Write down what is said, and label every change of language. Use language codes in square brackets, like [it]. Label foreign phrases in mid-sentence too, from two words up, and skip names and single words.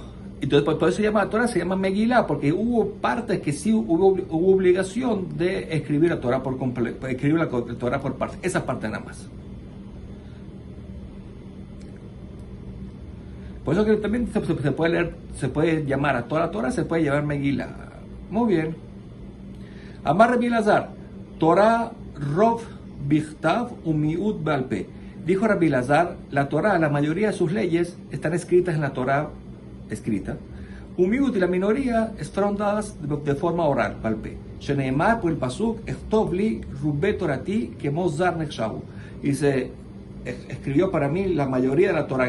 [es] Entonces, por eso se llama la Torah, se llama Megilá, porque hubo partes que sí hubo obligación de escribir la Torah por completo, escribir la Torah por partes, esas partes nada más. Por eso que también se puede leer, se puede llamar a toda la Torah, se puede llamar Megilá. Muy bien. [he] אמר רבי אלעזר, תורה רוב בכתב ומיעוט בעל פה. [es] Dijo Rabbi Elazar, la Torah, la mayoría de sus leyes están escritas en la Torah escrita. Umiut y la minoría fueron dadas de forma oral, Balpe. [he] Sheneemar [es] por el pasuk, [he] אכתוב לו רובי תורתי כמו זר נחשבו. [es] Dice, escribió para mí la mayoría de la Torah.